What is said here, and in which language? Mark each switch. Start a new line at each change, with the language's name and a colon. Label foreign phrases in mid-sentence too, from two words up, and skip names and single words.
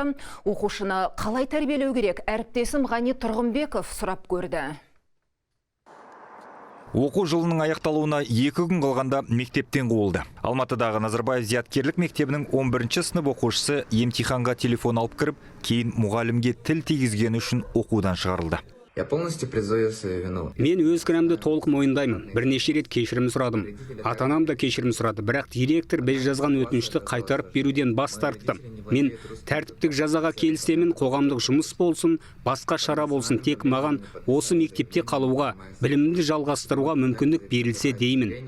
Kazakh: Оқушыны қалай тәрбиелеу керек? Әріптесім Ғани Тұрғынбеков сұрап көрді. Оқу жылының аяқталуына 2 күн қалғанда мектептен қуылды. Алматыдағы Назарбаев зияткерлік мектебінің 11-ші сынып оқушысы емтиханға телефон алып кіріп, кейін мұғалімге тіл тигізгені үшін оқудан шығарылды.
Russian: Я полностью признаю свою вину.
Kazakh: Мен өз кінәмді толық мойындаймын. Бірнеше рет кешірім сұрадым. Ата-анам да кешірім сұрады, бірақ директор біз жазған өтінішті қайтарып беруден бас тартты. Мен тәртіптік жазаға келісемін, қоғамдық жұмыс болсын, басқа шара болсын, тек маған осы мектепте қалуға, білімімді жалғастыруға мүмкіндік берілсе деймін.